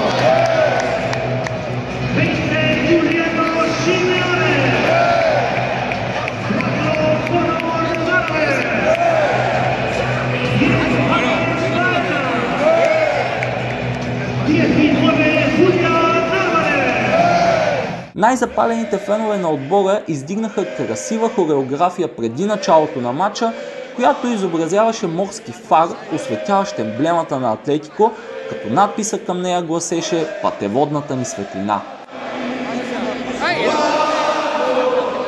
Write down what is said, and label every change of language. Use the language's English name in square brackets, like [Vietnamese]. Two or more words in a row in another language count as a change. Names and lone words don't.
[Spanish] 20, Giuliano Simeone. 4, Bono Morales. 10, Juan Plata. 19, Julián Álvarez. [Bulgarian] Най-запалените фенове на отбора издигнаха красива хореография преди началото на матча, която изобразяваше морски фар, осветяващ емблемата на Атлетико, като надписа към нея гласеше "Пътеводната ни светлина".